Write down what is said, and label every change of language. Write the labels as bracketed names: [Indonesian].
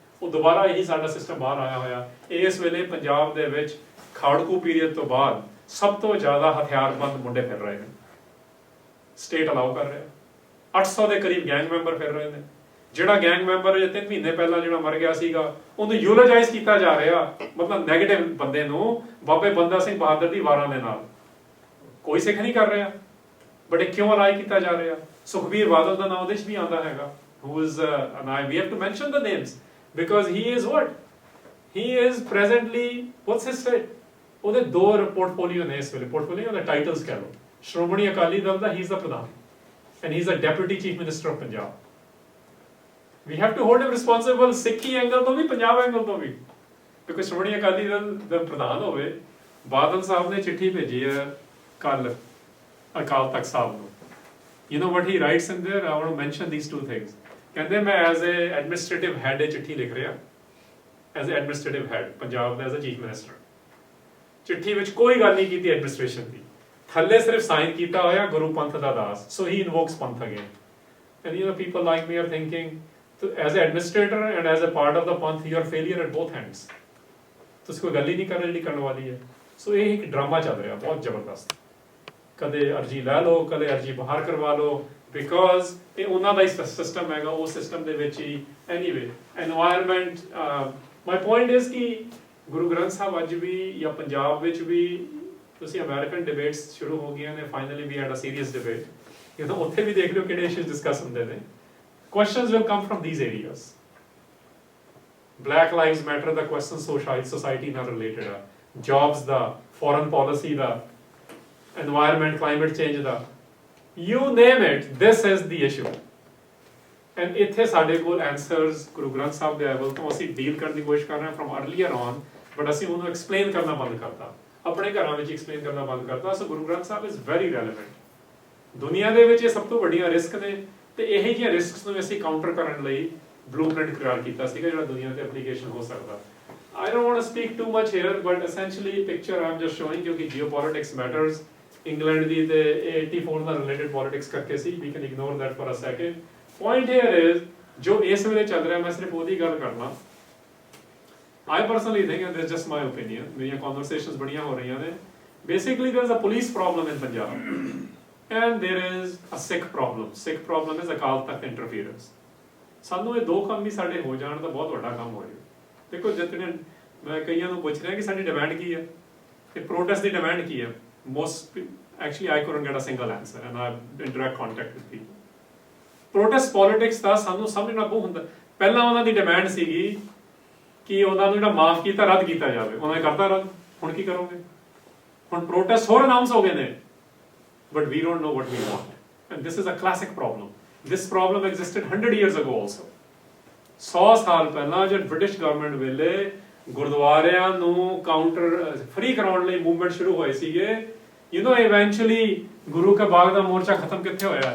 [Punjabi] ਉਹ ਦੁਬਾਰਾ ਇਹੀ ਸਾਡਾ ਸਿਸਟਮ ਬਾਹਰ ਆਇਆ ਹੋਇਆ. ਇਸ ਵੇਲੇ ਪੰਜਾਬ ਦੇ ਵਿੱਚ ਖਾੜਕੂ ਪੀਰੀਅਡ ਤੋਂ ਬਾਅਦ ਸਭ ਤੋਂ ਜ਼ਿਆਦਾ ਹਥਿਆਰਬੰਦ ਮੁੰਡੇ ਫਿਰ ਰਹੇ ਨੇ. ਸਟੇਟ ਅਲਾਉ ਕਰ ਰਿਹਾ. 800 ਦੇ ਕਰੀਬ ਗੈਂਗ ਮੈਂਬਰ ਫਿਰ ਰਹੇ ਨੇ. ਜਿਹੜਾ ਗੈਂਗ ਮੈਂਬਰ 3 ਮਹੀਨੇ ਪਹਿਲਾਂ ਜਿਹੜਾ ਮਰ ਗਿਆ ਸੀਗਾ, ਉਹਨੂੰ ਯੂਲੋਜਾਈਜ਼ ਕੀਤਾ ਜਾ ਰਿਹਾ, ਮਤਲਬ ਨੈਗੇਟਿਵ ਬੰਦੇ ਨੂੰ, ਬਾਬੇ ਬੰਦਾ ਸਿੰਘ ਬਹਾਦਰ ਦੀ ਵਾਰਾਂ ਦੇ ਨਾਲ. ਕੋਈ ਸਿੱਖ ਨਹੀਂ ਕਰ ਰਿਹਾ, ਬਟ ਇਹ ਕਿਉਂ ਅਲਾਈ ਕੀਤਾ ਜਾ ਰਿਹਾ? ਸੁਖਬੀਰ ਬਾਦਲ ਦਾ ਨਾਮ ਉਹਦੇ 'ਚ ਵੀ ਆਉਂਦਾ ਹੈਗਾ, [English] who is we have to mention the names because he is what? He is presently, what's his state? [Punjabi] ਉਹਦੇ 2 ਪੋਰਟਫੋਲੀਓ ਨੇ ਇਸ ਵੇਲੇ. ਪੋਰਟਫੋਲੀਓ ਦੇ ਟਾਈਟਲਸ ਕਹਿ ਲਓ. ਸ਼੍ਰੋਮਣੀ ਅਕਾਲੀ ਦਲ ਦਾ [English] he is the pradhan, and he is the deputy chief minister of Punjab. We have to hold him responsible [Punjabi] ਸਿੱਖੀ angle ਤੋਂ ਵੀ, ਪੰਜਾਬ ਐਂਗਲ ਤੋਂ ਵੀ, ਕਿਉਂਕਿ ਸ਼੍ਰੋਮਣੀ ਅਕਾਲੀ ਦਲ ਦਾ ਪ੍ਰਧਾਨ ਹੋਵੇ. ਬਾਦਲ ਸਾਹਿਬ ਨੇ ਚਿੱਠੀ ਭੇਜੀ ਹੈ ਕੱਲ ਅਕਾਲ ਤਖਤ ਸਾਹਿਬ ਨੂੰ. [English] You know what he writes in there? I want to mention these 2 things. ਕਹਿੰਦੇ ਮੈਂ as a administrative head [Punjabi] ਇਹ ਚਿੱਠੀ ਲਿਖ ਰਿਹਾ, [English] As a administrative head Punjab ਦਾ, as a chief minister. [Punjabi] ਚਿੱਠੀ ਵਿੱਚ ਕੋਈ ਗੱਲ ਨਹੀਂ ਕੀਤੀ ਐਡਮਿਨਿਸਟ੍ਰੇਸ਼ਨ ਦੀ, ਥੱਲੇ ਸਿਰਫ ਸਾਈਨ ਕੀਤਾ ਹੋਇਆ ਗੁਰੂ ਪੰਥ ਦਾ ਦਾਸ. [English] So he invokes Panth again. And you know, people like me are thinking, as an administrator and as a part of the panth, you are failure at both ends. [Punjabi] ਤੁਸੀਂ ਕੋਈ ਗੱਲ ਹੀ ਨਹੀਂ ਕਰ ਰਹੇ ਜਿਹੜੀ ਕਰਨ ਵਾਲੀ ਹੈ. ਸੋ ਇਹ ਇੱਕ ਡਰਾਮਾ ਚੱਲ ਰਿਹਾ ਬਹੁਤ ਜ਼ਬਰਦਸਤ. ਕਦੇ ਅਰਜੀ ਲੈ ਲਓ, ਕਦੇ ਅਰਜੀ ਬਾਹਰ ਕਰਵਾ ਲਓ, ਬਿਕੋਜ਼ ਇਹ ਉਹਨਾਂ ਦਾ ਹੀ ਸਿਸਟਮ ਹੈਗਾ, ਉਹ ਸਿਸਟਮ ਦੇ ਵਿੱਚ ਹੀ anyway environment. [English] my point is [Punjabi] ਕਿ ਗੁਰੂ ਗ੍ਰੰਥ ਸਾਹਿਬ ਅੱਜ ਵੀ ਜਾਂ ਪੰਜਾਬ ਵਿੱਚ ਵੀ ਤੁਸੀਂ ਅਮਰੀਕਨ ਡਿਬੇਟਸ ਸ਼ੁਰੂ ਹੋ ਗਈਆਂ ਨੇ, [English] finally we had a serious debate, [Punjabi] ਜਦੋਂ ਉੱਥੇ ਵੀ ਦੇਖ ਲਿਓ ਕਿਹੜੇ ਇਸ਼ੂਜ਼ ਡਿਸਕਸ ਹੁੰਦੇ ਨੇ। [English] Questions will come from these areas. Black Lives Matter ਦਾ question society ਨਾਲ related ਆ, jobs ਦਾ, foreign policy ਦਾ, environment, climate change ਦਾ, you name it, this is the issue. [Punjabi] And ਇੱਥੇ ਸਾਡੇ ਕੋਲ answers Guru Granth Sahib ਦੇ level ਤੋਂ ਅਸੀਂ deal ਕਰਨ ਦੀ ਕੋਸ਼ਿਸ਼ ਕਰ ਰਹੇ ਹਾਂ [English] from earlier on, [Punjabi] but ਅਸੀਂ ਉਹਨੂੰ explain ਕਰਨਾ ਬੰਦ ਕਰਤਾ, ਆਪਣੇ ਘਰਾਂ ਵਿੱਚ explain ਕਰਨਾ ਬੰਦ ਕਰਤਾ। ਸੋ Guru Granth Sahib [English] is very relevant। [Punjabi] ਦੁਨੀਆ ਦੇ ਵਿੱਚ ਇਹ ਸਭ ਤੋਂ ਵੱਡੀਆਂ ਰਿਸਕ ਨੇ, ਤੇ ਇਹ ਜਿਹੀਆਂ ਰਿਸਕਸ ਨੂੰ ਅਸੀਂ ਕਾਊਂਟਰ ਕਰਨ ਲਈ ਬਲੂਪ੍ਰਿੰਟ ਤਿਆਰ ਕੀਤਾ ਸੀਗਾ ਜਿਹੜਾ ਦੁਨੀਆ ਤੇ ਐਪਲੀਕੇਸ਼ਨ ਹੋ ਸਕਦਾ। [English] I don't want to speak too much here, but essentially picture I'm just showing ਕਿਉਂਕਿ geopolitics matters। [Punjabi] ਇੰਗਲੈਂਡ ਦੀ ਤੇ 84 ਨਾਲ ਰਿਲੇਟਡ ਪੋਲਿਟਿਕਸ ਕਰਕੇ ਸੀ, [English] we can ignore that for a second। Point here is [Punjabi] ਜੋ ਇਸ ਵੇਲੇ ਚੱਲ ਰਿਹਾ, ਮੈਂ ਸਿਰਫ ਉਹਦੀ ਗੱਲ ਕਰਨਾ। [English] I personally think, and this is just my opinion, [Punjabi] ਮੇਰੀਆਂ conversations ਬੜੀਆਂ ਹੋ ਰਹੀਆਂ ਨੇ, [English] basically there is a police problem in Punjab and there is a Sikh problem। Sikh problem is Akal Takht interference। [Punjabi] ਸਾਨੂੰ ਇਹ ਦੋ ਕੰਮ ਵੀ ਸਾਡੇ ਹੋ ਜਾਣ ਤਾਂ ਬਹੁਤ ਵੱਡਾ ਕੰਮ ਹੋ ਜਾਵੇ। ਦੇਖੋ ਜਿਤਨੇ ਮੈਂ ਕਈਆਂ ਨੂੰ ਪੁੱਛ ਰਿਹਾ ਕਿ ਸਾਡੀ ਡਿਮਾਂਡ ਕੀ ਹੈ, ਇਹ ਪ੍ਰੋਟੈਸਟ ਦੀ ਡਿਮਾਂਡ ਕੀ ਹੈ। [English] most actually I couldn't get a single answer and I'm in direct contact with people। [Punjabi] protest politics ਦਾ ਸਾਨੂੰ ਸਮਝਣਾ ਬਹੁਤ ਹੁੰਦਾ। ਪਹਿਲਾਂ ਉਹਨਾਂ ਦੀ ਡਿਮਾਂਡ ਸੀਗੀ ਕਿ ਉਹਨਾਂ ਨੂੰ ਜਿਹੜਾ ਮਾਫ ਕੀਤਾ ਰੱਦ ਕੀਤਾ ਜਾਵੇ, ਉਹਨਾਂ ਨੇ ਕਰਤਾ ਰੱਦ, ਹੁਣ ਕੀ ਕਰੋਗੇ? ਹੁਣ ਪ੍ਰੋਟੈਸਟ ਹੋਰ ਅਨਾਉਂਸ ਹੋ ਗਏ ਨੇ, [English] but we don't know what we want, and this is a classic problem। this problem existed 100 years ago also। [Punjabi] 100 ਸਾਲ ਪਹਿਲਾਂ ਜਦ ਬ੍ਰਿਟਿਸ਼ ਗਵਰਨਮੈਂਟ ਵੇਲੇ ਗੁਰਦੁਆਰਿਆਂ ਨੂੰ ਕਾਊਂਟਰ ਫ੍ਰੀ ਕਰਾਉਣ ਲਈ ਮੂਵਮੈਂਟ ਸ਼ੁਰੂ ਹੋਏ ਸੀਗੇ। [English] you know [Punjabi] ਇਵੈਂਚੁਅਲੀ ਗੁਰੂ ਕਾ ਬਾਗ ਦਾ ਮੋਰਚਾ ਖਤਮ ਕਿੱਥੇ ਹੋਇਆ?